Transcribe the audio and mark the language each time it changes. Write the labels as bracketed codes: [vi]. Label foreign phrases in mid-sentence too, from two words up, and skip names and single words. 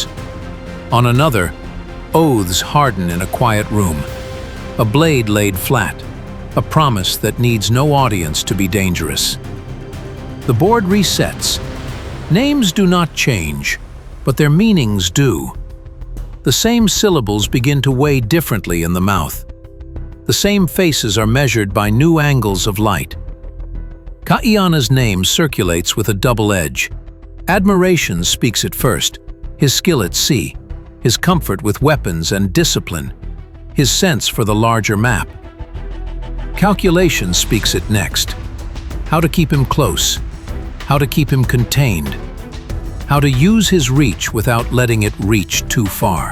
[en] On another, oaths harden in a quiet room, a blade laid flat, a promise that needs no audience to be dangerous. The board resets. Names do not change, but their meanings do. The same syllables begin to weigh differently in the mouth. The same faces are measured by new angles of light. Kaʻiana's name circulates with a double edge. Admiration speaks it first, his skill at sea, his comfort with weapons and discipline, his sense for the larger map. Calculation speaks it next. How to keep him close, how to keep him contained, how to use his reach without letting it reach too far.